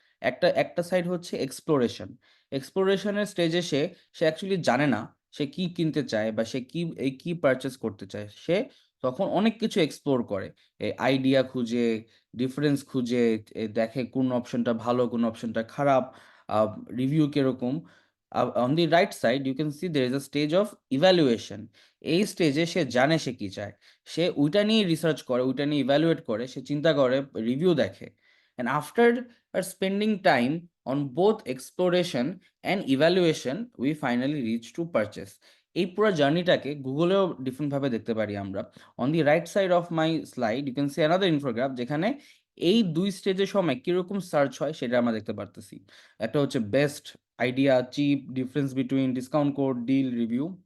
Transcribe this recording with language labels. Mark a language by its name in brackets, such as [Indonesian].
[Bangla] একটা সাইড হচ্ছে এক্সপ্লোরেশন। এক্সপ্লোরেশনের স্টেজে সে অ্যাকচুয়ালি জানে না সে কি কিনতে চায় বা সে কি পারচেজ করতে চায়। সে তখন অনেক কিছু এক্সপ্লোর করে। আইডিয়া খুঁজে, ডিফারেন্স খুঁজে, দেখে কোন অপশনটা ভালো, কোন অপশনটা খারাপ, আ রিভিউ কিরকম। [English] On the right side you can see there is a stage of evaluation. [Bangla] এই স্টেজে সে জানে সে কি চায়। সে ওইটা নিয়ে রিসার্চ করে, ওইটা নিয়ে ইভ্যালুয়েট করে, সে চিন্তা করে, রিভিউ দেখে। [English] And after spending time on both exploration and evaluation, we finally reach to purchase. [Bangla] এই পুরা জার্নিটাকে গুগলেও ডিফারেন্ট ভাবে দেখতে পারি আমরা। [English] On the right side of my slide you can see another infograph [Bangla] যেখানে এই ২ স্টেজের সময় কিরকম সার্চ হয় সেটা আমরা দেখতে পারতেছি। একটা হচ্ছে [English] Best, idea, cheap, difference between discount code, deal, review.